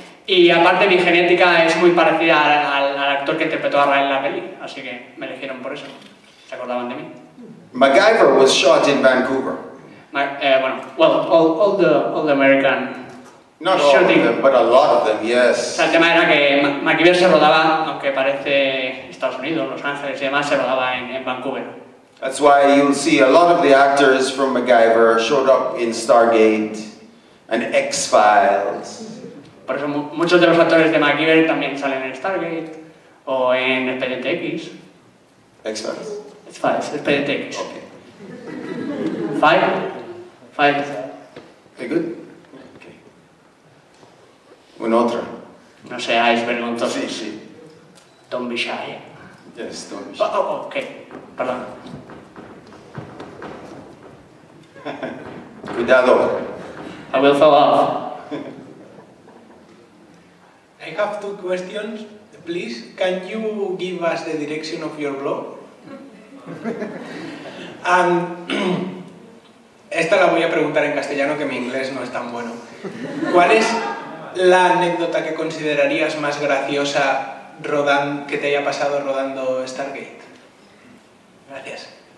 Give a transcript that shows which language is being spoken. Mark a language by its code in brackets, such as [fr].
[es] Y aparte mi genética es muy parecida al actor que interpretó a Abril en la peli, así que me eligieron por eso, se acordaban de mí. [en] MacGyver was shot in Vancouver. All the American Not all of them, but a lot of them, yes. [es] O sea, el tema era que MacGyver se rodaba, aunque parece Estados Unidos, Los Ángeles y demás, se rodaba en Vancouver. [en] That's why you'll see a lot of the actors from MacGyver showed up in Stargate and X-Files. [es] Por eso muchos de los actores de MacGyver también salen en Stargate o en Expediente X. [en] X-Files. [es] It's 5, es expediente X. [en] Okay. 5. Very good. Okay. [es] Una otra. No seáis vergonzosos. Sí, sí. [en] Don't be shy. Yes, don't be shy. Oh, ok, perdón. [es] Cuidado. [en] I will fall off. I have 2 questions. Please, can you give us the direction of your blog? [es] And esta la voy a preguntar en castellano, que mi inglés no es tan bueno. ¿Cuál es la anécdota que considerarías más graciosa que te haya pasado rodando Stargate? Gracias.